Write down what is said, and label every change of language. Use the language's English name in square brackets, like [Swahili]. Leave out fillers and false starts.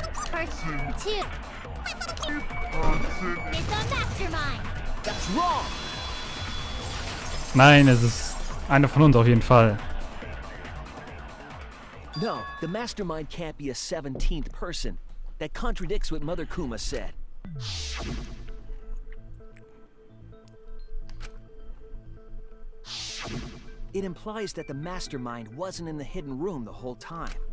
[English] Person two is the mastermind. That's wrong! [German] Nein, es ist einer von uns auf jeden Fall. [English] No, the Mastermind can't be a 17th person. That contradicts what Mother Kuma said. It implies that the Mastermind wasn't in the hidden room the whole time.